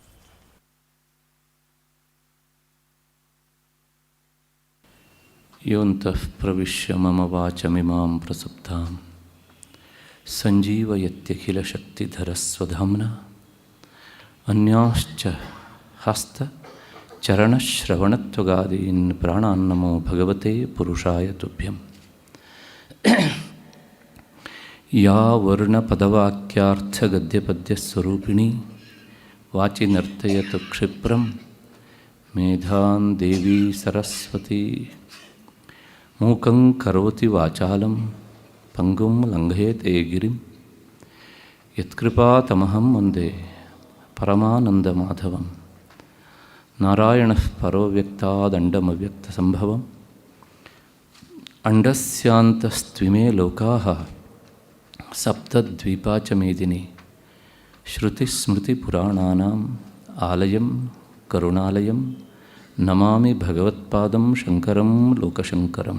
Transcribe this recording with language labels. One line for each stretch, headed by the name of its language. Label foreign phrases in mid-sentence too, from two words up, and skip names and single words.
Sanskrit: ಯೋಂತಃ ಪ್ರವಿಶ್ಯ ಮಮ ವಾಚಮಿಮಾಂ ಪ್ರಸುಪ್ತಾಂ ಸಂಜೀವಯತ್ಯಖಿಲಶಕ್ತಿಧರಸ್ವಧಾಮ್ನಾ ಅನ್ಯಾಶ್ಚ ಹಸ್ತ ಚರಣಶ್ರವಣತ್ವಗಾದೀನ್ ಪ್ರಾಣಾನ್ನಮೋ ಭಗವತೆ ಪುರುಷಾಯ ತುಭ್ಯಂ. ಯಾ ವರ್ಣಪದವಾಕ್ಯಾರ್ಥಗದ್ಯಪದ್ಯಸ್ವರೂಪಿಣಿ ವಾಚಿ ನರ್ತಯತು ಕ್ಷಿಪ್ರಂ ಮೇಧಾನ್ ದೇವಿ ಸರಸ್ವತಿ. ಮೂಕಂ ಕರೋತಿ ವಾಚಾಲಂ ಪಂಗುಂ ಲಂಘಯತೆ ಗಿರಿಂ ಯತ್ಕೃಪಾತಮಹಂ ವಂದೇ ಪರಮಾನಂದಮಾಧವಂ. ನಾರಾಯಣಃ ಪರೋ ವ್ಯಕ್ತಾದಂಡಮವ್ಯಕ್ತಸಂಭವಂ ಅಂಡಸ್ಯಾಂತಸ್ತ್ವಿಮೇ ಲೋಕಾಃ ಸಪ್ತದ್ವೀಪಾ ಚ ಮೇದಿನಿ. ಶ್ರುತಿಸ್ಮೃತಿಪುರಾಣಾನಾಂ ಆಲಯಂ ಕರುಣಾಲಯಂ ನಮಾಮಿ ಭಗವತ್ಪಾದಂ ಶಂಕರಂ ಲೋಕಶಂಕರಂ.